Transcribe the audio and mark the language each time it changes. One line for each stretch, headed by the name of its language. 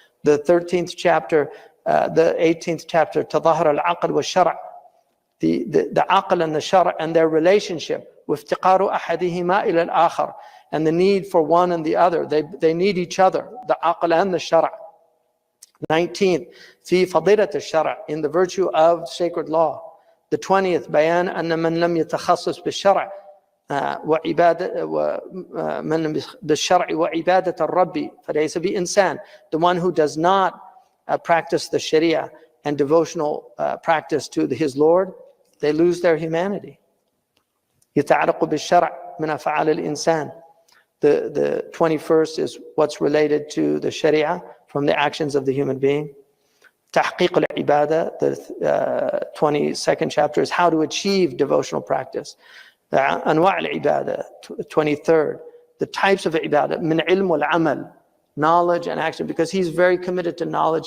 English: The 13th chapter, the 18th chapter,
Arabic: تظاهر العقل والشرع,
English: the aql and the shara and their relationship,
Arabic: وافتقار أحدهما إلى الآخر,
English: and the need for one and the other. They need each other, the aql and the shara. 19th,
Arabic: في فضيلة الشرع,
English: in the virtue of sacred law. The 20th,
Arabic: بيان أن من لم يتخصص بالشرع وعبادة من بالشرع وعبادة الرب فليس بإنسان.
English: The one who does not practice the Sharia and devotional practice to his Lord, they lose their humanity.
Arabic: يتعلق بالشرع من أفعال الإنسان.
English: The 21st is what's related to the Sharia from the actions of the human being.
Arabic: تحقيق العبادة,
English: the 22nd chapter, is how to achieve devotional practice.
Arabic: أنواع العبادة,
English: 23rd, the types of ibadah,
Arabic: من علم والعمل,
English: knowledge and action, because he's very committed to knowledge.